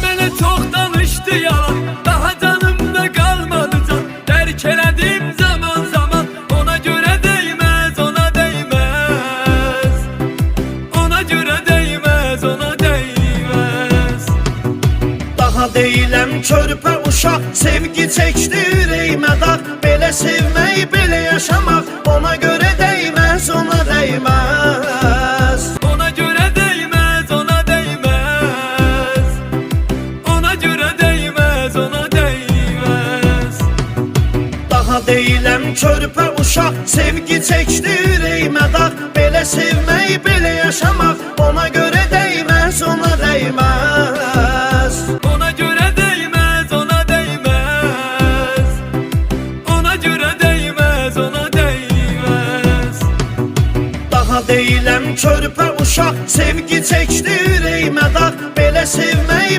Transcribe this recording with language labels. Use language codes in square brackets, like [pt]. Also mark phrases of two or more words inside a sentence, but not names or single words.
[tr] da çok danıştı yalan, daha canımda kalmadı can. [az] Terk elədim zaman zaman, [tr] ona göre değmez, ona değmez. Ona göre değmez, ona değmez. [az] Daha deyiləm körpə uşaq, sevgi çəkdi ürəyimə dağ. Belə sevmək, belə yaşamaq, [tr] ona göre değmez, ona değmez. Ona göre değmez, ona değmez. Ona göre değmez, ona değmez. [az] Daha deyiləm körpə uşaq, sevgi çəkdi ürəyimə dağ. Belə sevmək, belə yaşamaq, [tr] ona göre değmez, ona değmez. Ona göre değmez, ona değmez. Ona göre değmez, ona değmez. [az] Daha deyiləm körpə uşaq, sevgi çəkdi ürəyimə dağ. Belə sevmək